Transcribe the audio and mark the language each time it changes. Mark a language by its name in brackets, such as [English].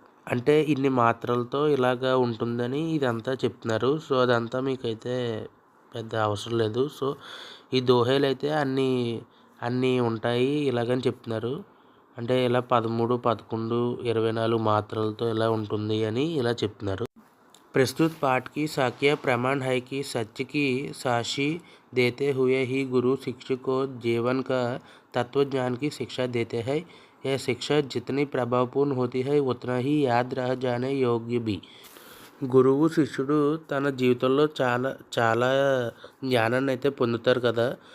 [Telugu] అంటే ఇన్ని మాత్రలతో ఇలాగా ఉంటుందని ఇదంతా చెప్తున్నారు. సో అదంతా మీకైతే పెద్ద అవసరం లేదు. సో ఈ దోహేలు అయితే అన్నీ ఉంటాయి ఇలాగని చెప్తున్నారు. అంటే ఇలా 13, 11, 24 మాత్రలతో ఇలా ఉంటుంది అని ఇలా చెప్తున్నారు. [Hindi] प्रस्तुत पाठ की साक्ष्य प्रमाण है कि सत्य की साक्षी देते हुए ही गुरु शिष्य को जीवन का तत्वज्ञान की शिक्षा देते हैं. यह शिक्षा जितनी प्रभावपूर्ण होती है उतना ही याद रह जाने योग्य भी. [Telugu] గురువు శిష్యుడు తన జీవితంలో చాలా జ్ఞానాన్ని అయితే పొందుతారు కదా.